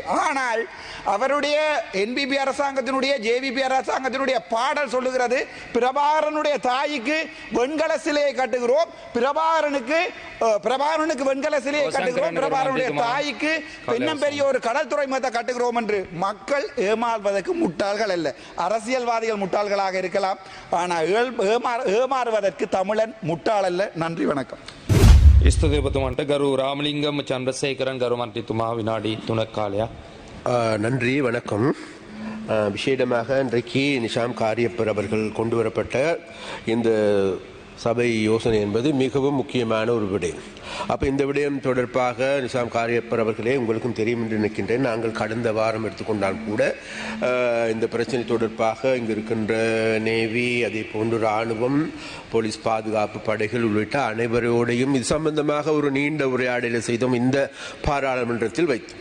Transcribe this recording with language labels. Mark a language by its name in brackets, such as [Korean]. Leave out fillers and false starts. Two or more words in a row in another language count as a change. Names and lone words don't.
[Tamil] ஆனால் அவருடைய என்பிபி அரசாங்கத்தினுடைய ஜேவிபி அரசாங்கத்தினுடைய பாடல் சொல்லுகிறது, பிரபாகரனுடைய தாய்க்கு வெண்கல சிலையை கட்டுகிறோம், பிரபாகரனுக்கு வெண்கல சிலையை கட்டுகிறோம், பிரபாகரனுடைய தாய்க்கு இன்னும் பெரிய ஒரு கடல் துறைமுகத்தை கட்டுகிறோம் என்று. மக்கள் ஏமாறுவதற்கு முட்டாள்கள் அல்ல, அரசியல்வாதிகள் முட்டாள்களாக இருக்கலாம், ஆனால் ஏமாறுவதற்கு தமிழன் முட்டாள் அல்ல. நன்றி, வணக்கம். [Sinhala] ස්තුතිපතුමන්ට ගරු රාමලිංගම චන්ද්‍රසේකරන් ගරු මන්ත්‍රීතුමා විනාඩි 3ක් කාලයක්. [Tamil] நன்றி, வணக்கம். விசேடமாக இன்றைக்கு நிஷாம் காரியப்பர் அவர்கள் கொண்டு வரப்பட்ட இந்த சபை யோசனை என்பது மிகவும் முக்கியமான ஒரு விடயம். அப்போ இந்த விடயம் தொடர்பாக நிஷாம் காரியப்பர் அவர்களே, உங்களுக்கும் தெரியும் என்று நினைக்கின்றேன், நாங்கள் கடந்த வாரம் எடுத்துக்கொண்டால் கூட இந்த பிரச்சனை தொடர்பாக இங்கு இருக்கின்ற நேவி, அதே போன்று இராணுவம், போலீஸ் பாதுகாப்பு படைகள் உள்ளிட்ட அனைவரோடையும் இது சம்பந்தமாக ஒரு நீண்ட உரையாடலை செய்தோம் இந்த பாராளுமன்றத்தில் வைத்தோம்.